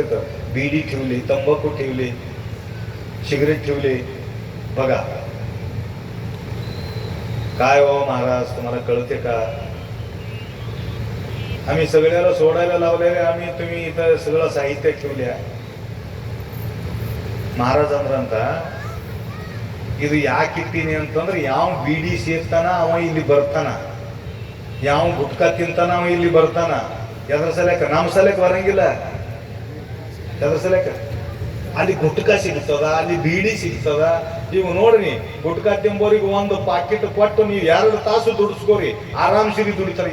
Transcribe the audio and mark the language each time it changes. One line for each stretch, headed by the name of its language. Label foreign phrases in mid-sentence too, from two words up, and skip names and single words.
Marathi: तर बीडी ठेवली, तंबाखू ठेवले, सिगरेट ठेवले, बघा. काय हो महाराज तुम्हाला कळते का? आम्ही सगळ्याला सोडायला लावलेले, आम्ही तुम्ही इथं सगळं साहित्य ठेवल्या.
Kannada: महाराज अंद्रांत ಇದು ಯಾಕೆ ಇಟ್ಟೀನಿ ಅಂತಂದ್ರೆ ಯಾವ ಬೀಡಿ ಸೇರ್ತಾನ ಅವ ಇಲ್ಲಿ ಬರ್ತಾನ, ಯಾವ ಗುಟ್ಕಾ ತಿಂತಾನ ಅವ ಇಲ್ಲಿ ಬರ್ತಾನ. ಎದ್ರ ಸಲಕ? ನಮ್ಮ ಸಲಕ್ಕೆ ಬರಂಗಿಲ್ಲ. ಎದ್ರ ಸಲಕ? ಅಲ್ಲಿ ಗುಟ್ಕಾ ಸಿಗ್ತದ, ಅಲ್ಲಿ ಬೀಡಿ ಸಿಗ್ತದ. ನೀವು ನೋಡ್ರಿ, ಗುಟ್ಕಾ ತಿಂಬೋರಿಗೆ ಒಂದು ಪಾಕೆಟ್ ಕೊಟ್ಟು ನೀವು 2 ತಾಸು ದುಡಿಸ್ಕೋರಿ, ಆರಾಮ್ಸಿರಿ ದುಡಿತಾರೆ.